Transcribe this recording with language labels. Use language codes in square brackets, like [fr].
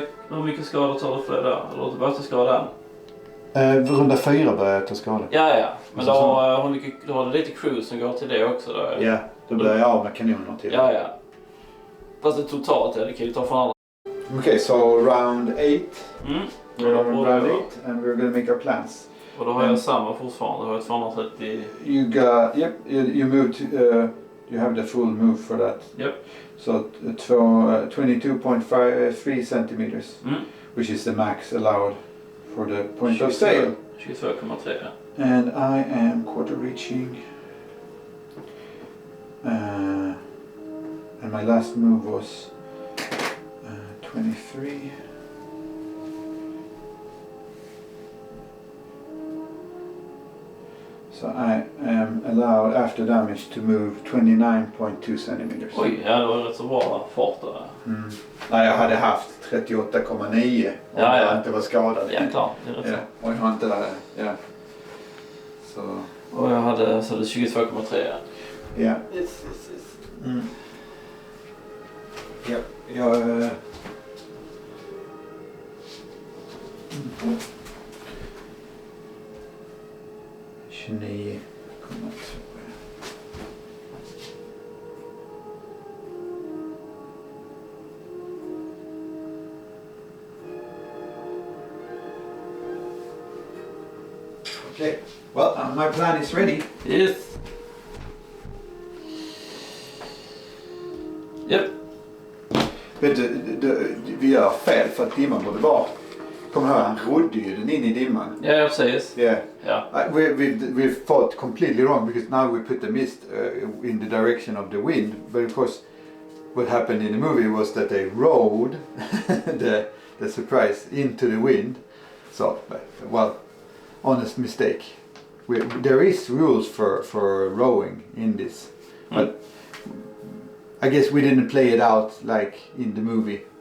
[sv] Hur mycket skador tar du för där? Eller bara till skada? Runda 4 börjar jag ta skada. Ja. Men då har du lite crew som går till det också då? Ja, då börjar jag av med kanoner till. Ja. Fast det totalt det kan ju ta från andra. [en] Okay, so round 8. We're on round 8 and we're going to make our plans. [sv] Och då har jag samma fortfarande. Då har jag 230. [en] You got, you moved to, you have the full move for that. Yep. So 22.3 centimeters, which is the max allowed for the point of sail. [sv] 22,3. [en] And I am quarter reaching. And my last move was 23. So I am allowed after damage to move 29.2 centimeters. [sv] Oj, ja det var rätt så bra fart där. Nej, jag hade haft 38,9 om jag inte var skadad. Ja, klart. Det är rätt ja, och jag har inte det. Ja. Så. Och jag hade så det 22,3. Ja. [en] Yes. [sv] Ja, jag... 29,2. [en] Okay, well, my plan is ready. Yes. Yep. [sv] Vet du, vi gör fel för att dimman borde vara. Kommer du ihåg, han rodde ju den in i dimman. [en] Yeah, precis. Yeah. Yeah. We've thought completely wrong because now we put the mist in the direction of the wind. But of course, what happened in the movie was that they rode the surprise into the wind. So, well, honest mistake. There is rules for rowing in this, but I guess we didn't play it out like in the movie.